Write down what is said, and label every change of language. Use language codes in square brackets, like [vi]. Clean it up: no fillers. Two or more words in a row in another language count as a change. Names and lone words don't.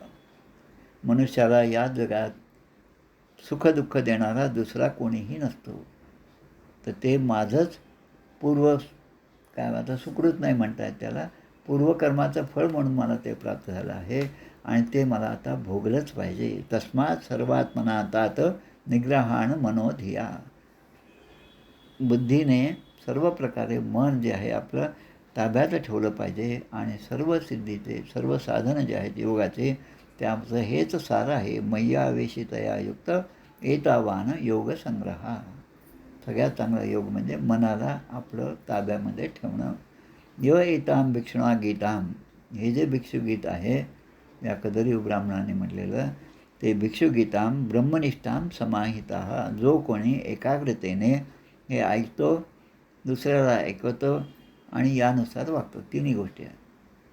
[mr] मनुष्याला या जगात सुखदुःख देणारा दुसरा कोणीही नसतो. तर ते माझंच काय आता सुकृत नाही म्हणतात त्याला, पूर्वकर्माचं फळ म्हणून मला ते प्राप्त झालं आहे आणि ते मला आता भोगलंच पाहिजे. [sa] तस्मात सर्वात्मना तात निग्रहाण मनोधिया. [mr] बुद्धीने सर्व प्रकारे मन जे आहे आपलं ताब्यात ठेवलं पाहिजे आणि सर्व सिद्धीचे सर्व साधनं जे आहेत योगाचे त्याचं हेच सार आहे. [sa] मय्यावेशितया युक्त एतावान योग संग्रहा. [mr] सगळ्यात चांगला योग म्हणजे मनाला आपलं ताब्यामध्ये ठेवणं. [sa] य एताम भिक्षुणा गीताम. [mr] हे जे भिक्षुगीत आहे या कदरी ब्राह्मणाने म्हटलेलं ते [sa] भिक्षुगीताम ब्रह्मनिष्ठाम समाहिता. [mr] जो कोणी एकाग्रतेने हे ऐकतो, दुसऱ्याला ऐकवतो आणि यानुसार वागतो. तिन्ही गोष्टी आहेत.